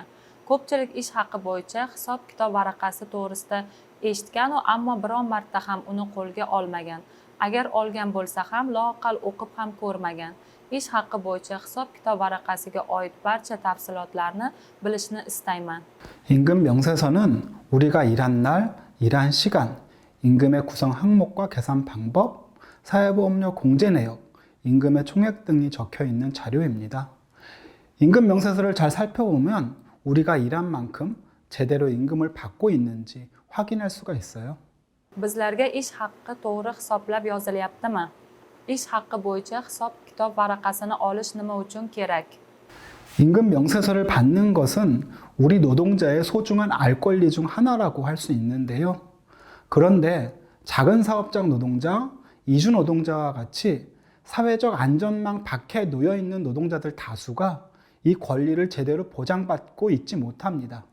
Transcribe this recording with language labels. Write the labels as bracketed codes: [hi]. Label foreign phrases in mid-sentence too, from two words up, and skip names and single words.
[uz] Ko'pchilik ish haqi bo'yicha hisob-kitob varaqasi to'g'risida eshitgan, ammo biron marta ham uni qo'lga olmagan. Agar olgan bo'lsa ham loaqal o'qib ham ko'rmagan. Ish haqi bo'yicha hisob-kitob varaqasiga oid barcha tafsilotlarni bilishni istayman. [ko] 임금 명세서는 우리가 일한 날, 일한 시간, 임금의 구성 항목과 계산 방법, 사회보험료 공제 내역, 임금의 총액 등이 적혀 있는 자료입니다. 임금 명세서를 잘 살펴보면 우리가 일한 만큼 제대로 임금을 받고 있는지 확인할 수가 있어요. [uz] Bizlarga ish haqi to'g'ri hisoblab yozilyaptimi? Ish haqi bo'yicha hisob-kitob varaqasini olish nima uchun kerak? [ko] 임금 명세서를 받는 것은 우리 노동자의 소중한 알 권리 중 하나라고 할 수 있는데요. 그런데 작은 사업장 노동자, 이주 노동자와 같이 사회적 안전망 밖에 놓여 있는 노동자들 다수가 이 권리를 제대로 보장받고 있지 못합니다.